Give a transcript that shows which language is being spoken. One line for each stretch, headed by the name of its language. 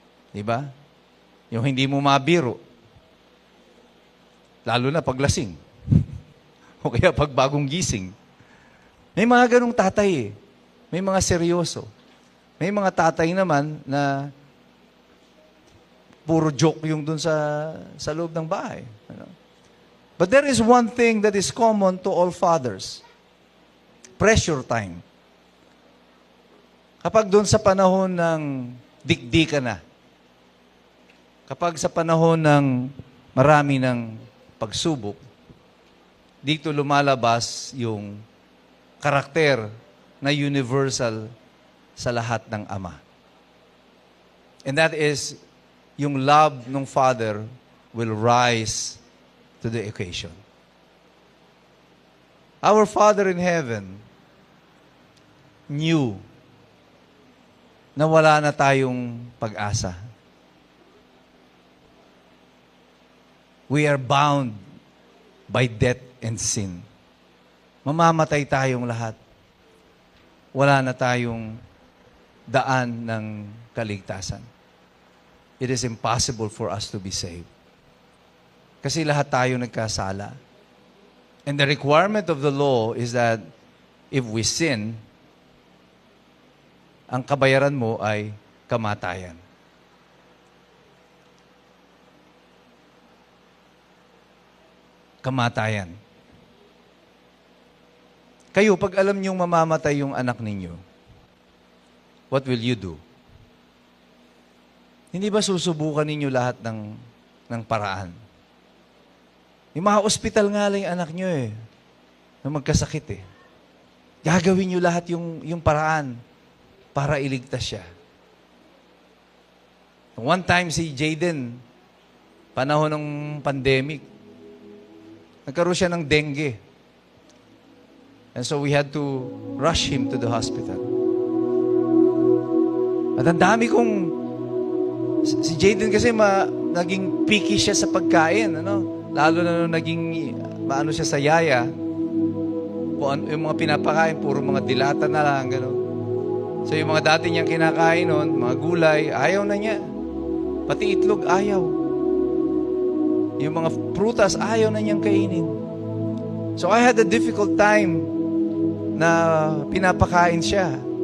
Filipino: Di ba? Yung hindi mo mabiro. Lalo na paglasing. O kaya pag bagong gising. May mga ganong tatay eh. May mga seryoso. May mga tatay naman na puro joke yung dun sa loob ng bahay. Ano?
English: But there is one thing that is common to all fathers. Pressure time.
Filipino: Kapag dun sa panahon ng dikdikan na, kapag sa panahon ng marami ng pagsubok, dito lumalabas yung karakter na universal sa lahat ng ama.
English: And that is, yung love ng father will rise to the occasion. Our Father in heaven knew
Filipino: na wala na tayong pag-asa.
English: We are bound by death and sin.
Filipino: Mamamatay tayong lahat. Wala na tayong daan ng kaligtasan.
English: It is impossible for us to be saved.
Filipino: Kasi lahat tayo nagkasala.
English: And the requirement of the law is that if we sin,
Filipino: ang kabayaran mo ay kamatayan. Kamatayan. Kayo, pag alam niyong mamamatay yung anak ninyo,
English: what will you do?
Filipino: Hindi ba susubukan ninyo lahat ng paraan? Yung mga ospital nga lang yung anak nyo na magkasakit Gagawin nyo lahat yung paraan para iligtas siya. One time si Jaden, panahon ng pandemic, nagkaroon siya ng dengue.
English: And so we had to rush him to the hospital.
Filipino: At ang dami kong si Jaden kasi naging picky siya sa pagkain, Lalo na nung naging maano siya sa yaya. Kung yung mga pinapakain, puro mga dilata na lang, gano'n. So yung mga dati niyang kinakain noon, mga gulay, ayaw na niya. Pati itlog, ayaw. Yung mga prutas, ayaw na niyang kainin.
English: So I had a difficult time
Filipino: na pinapakain siya.